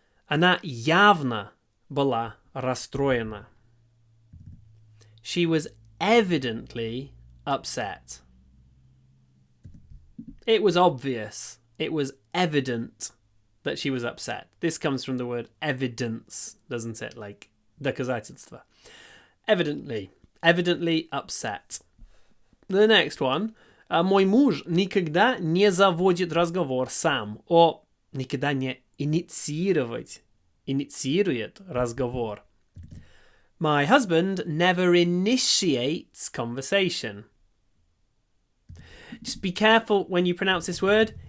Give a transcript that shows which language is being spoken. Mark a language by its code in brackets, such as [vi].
[ru] Она явно была расстроена. [en] She was evidently upset. It was obvious. It was evident that she was upset. This comes from the word evidence, doesn't it? Like [ru] доказательство. [en] Evidently upset. The next one. [ru] Мой муж никогда не заводит разговор сам. Or никогда не инициирует разговор. [en] My husband never initiates conversation. Just be careful when you pronounce this word.